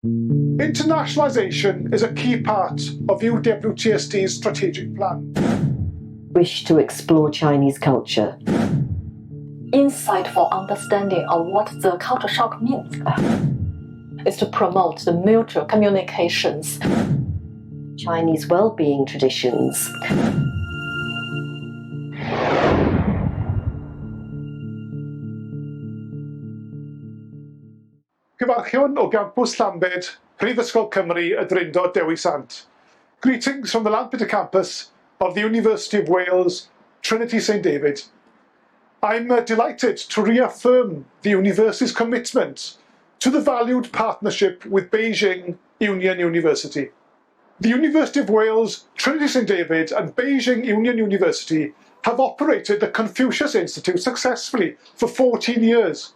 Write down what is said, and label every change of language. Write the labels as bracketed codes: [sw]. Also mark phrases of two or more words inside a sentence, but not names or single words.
[en] Internationalisation is a key part of UWTSD's strategic plan. Wish to explore Chinese culture. Insight for understanding of what the culture shock means is to promote the mutual communications. Chinese well-being traditions. [cy] Cyfarchion o Gampws Llambed, Prifysgol Cymru y Drindod Dewi Sant. [en] Greetings from the Llambed campus of the University of Wales, Trinity St David. I'm delighted to reaffirm the university's commitment to the valued partnership with Beijing Union University. The University of Wales, Trinity St David and Beijing Union University have operated the Confucius Institute successfully for 14 years.